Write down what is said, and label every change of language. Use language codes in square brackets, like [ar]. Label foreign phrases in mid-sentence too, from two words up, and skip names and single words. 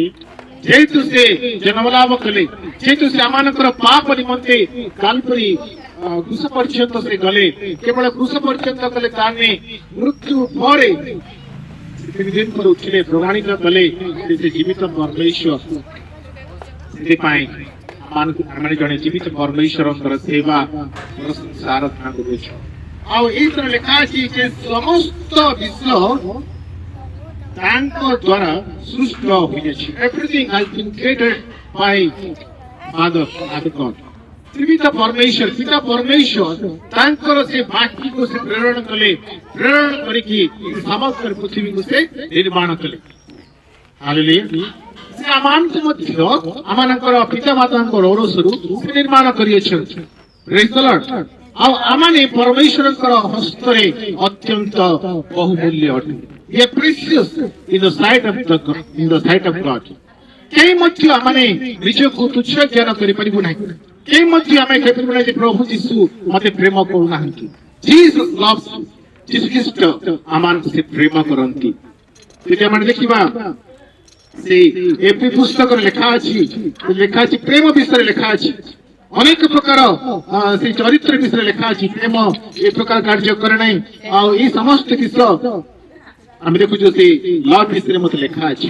[or] ଯେହେତୁ ସେ ଜନ୍ମ ଲାଭ କଲେ, ଯେହେତୁ ସେ ଆମମାନଙ୍କର ପାପ ନିମନ୍ତେ କାଲପରି କ୍ରୁଶ ପର୍ଯ୍ୟନ୍ତ ସେ ଗଲେ, କେବଳ କ୍ରୁଶ ପର୍ଯ୍ୟନ୍ତ ଗଲେ, ତାହେଲେ ମୃତ୍ୟୁ ପରେ ଦିନ ପରେ ଉଠିଲେ, ପ୍ରମାଣିତ କଲେ ସେ ଜୀବିତ ପରମେଶ୍ୱର। ସେଥିପାଇଁ ଆମେ ଜଣେ ଜୀବିତ ପରମେଶ୍ୱରଙ୍କର ସେବା ପ୍ରଶଂସା ଆରାଧନା କରୁଛୁ। ଆଉ ଏଇଥିରେ ଲେଖା ଅଛି ଯେ ସମସ୍ତ ବିଶ୍ଵ ତାଙ୍କ ଦ୍ୱାରା ସୃଷ୍ଟ ହୋଇଅଛି। [en] Everything has been created by Father God. [or] ଜୀବିତ ପରମେଶ୍ୱର, ପିତା ପରମେଶ୍ୱର ତାଙ୍କର ସେ ବାକ୍ୟକୁ ସେ ପ୍ରେରଣ କଲେ, ପ୍ରେରଣ କରିକି ସମଗ୍ର ପୃଥିବୀକୁ ସେ ନିର୍ମାଣ କଲେ। ହାଲେଲୁୟା। ସେ ଆମମାନଙ୍କୁ ମଧ୍ୟ ଆମମାନଙ୍କର ପିତା ମାତାଙ୍କର ଔରସରୁ ସେ ନିର୍ମାଣ କରିଅଛନ୍ତି। [en] Praise the Lord. [or] ଆଉ ଆମମାନେ ପରମେଶ୍ୱରଙ୍କର ହସ୍ତରେ ଅତ୍ୟନ୍ତ ବହୁମୂଲ୍ୟ ଅଟେ। [en] We are precious in the sight of God. [or] କେହି ମଧ୍ୟ ଆମମାନେ ନିଜକୁ ତୁଚ୍ଛ ଜ୍ଞାନ କରିପାରିବୁ ନାହିଁ। କେହି ମଧ୍ୟ ଆମେ କହିପାରିବୁ ନାହିଁ ଯେ ପ୍ରଭୁ ଯୀଶୁ ମତେ ପ୍ରେମ କରୁନାହାନ୍ତି। [en] Jesus loves you. [or] ଯୀଶୁଖ୍ରୀଷ୍ଟ ଆମମାନଙ୍କୁ ସେ ପ୍ରେମ କରନ୍ତି। ଯଦି ଆମେ ଦେଖିବା ସେ ଏପି ପୁସ୍ତକରେ ଲେଖା ଅଛି ପ୍ରେମ ବିଷୟରେ ଲେଖା ଅଛି। ଅନେକ ପ୍ରକାର ସେ ଚରିତ୍ର ବିଷୟରେ ଲେଖା ଅଛି। ପ୍ରେମ ଏ ପ୍ରକାର କାର୍ଯ୍ୟ କରେ ନାହିଁ। ଆଉ ଏଇ ସମସ୍ତ ବିଷୟ ଆମେ ଦେଖୁଛୁ ସେ ଲଭ ବିଷୟରେ ମତେ ଲେଖା ଅଛି।